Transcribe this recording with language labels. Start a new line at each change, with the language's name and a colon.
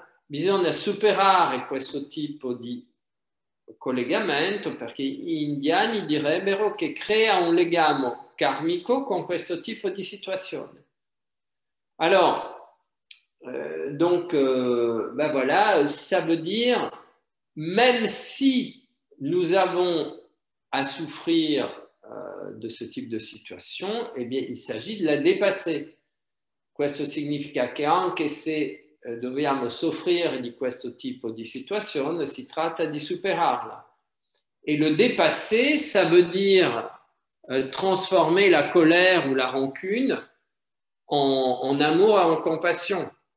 Italian: Bisogna superare questo tipo di collegamento perché gli indiani direbbero che crea un legame karmico con questo tipo di situazione. Alors,
French: Ben voilà, ça veut dire, même si nous avons à souffrir de ce type de situation, eh bien, il s'agit de la dépasser.
Italian: Questo significa che anche se dobbiamo soffrire di questo tipo di situazione, si tratta di superarla.
French: Et le dépasser, ça veut dire transformer la colère ou la rancune en amour et en compassion.